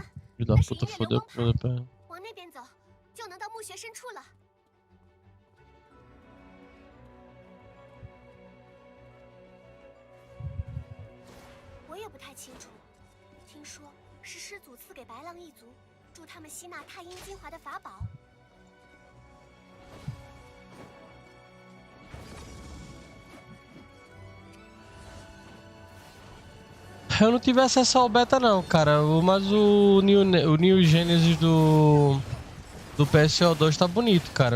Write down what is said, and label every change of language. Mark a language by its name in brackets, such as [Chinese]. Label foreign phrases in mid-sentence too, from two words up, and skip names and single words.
[Chinese] 那是音乐的光盘，往那边走，就能到墓穴深处了。我也不太清楚，听说是师祖赐给白浪一族，助他们吸纳太阴精华的法宝。 [Portuguese] Eu não tive acesso ao beta não, cara. Mas o New Genesis do PSO2 tá bonito, cara.